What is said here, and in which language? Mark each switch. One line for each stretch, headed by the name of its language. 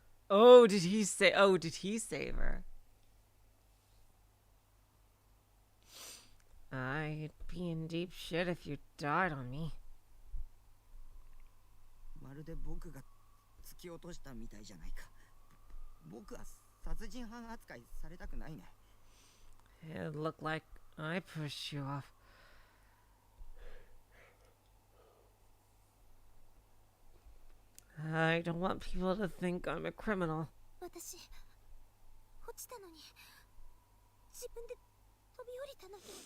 English: Oh, did he save her? I'd be in deep shit if you died on me.
Japanese: まるで僕が突き落としたみたいじゃないか。僕は殺人犯扱いされたくないね。
English: It looked like I pushed you off. I don't want people to think I'm a criminal.
Japanese: 私落ちたのに自分で飛び降りたのに。